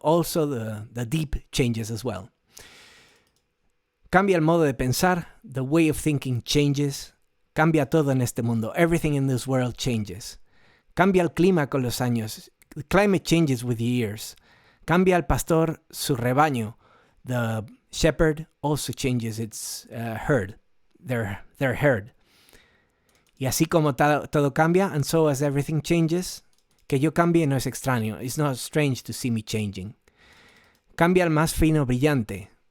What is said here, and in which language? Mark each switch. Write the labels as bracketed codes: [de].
[en] Also the deep changes as well. [es] Cambia el modo de pensar. [en] The way of thinking changes. [es] Cambia todo en este mundo. [en] Everything in this world changes. [es] Cambia el clima con los años. [en] The climate changes with years. [es] Cambia el pastor su rebaño. [en] The shepherd also changes its herd. Their herd. [es] Y así como todo cambia, [en] and so as everything changes, [es] que yo cambie no es extraño. [en] It's not strange to see me changing. [es] Cambia el más fino brillante.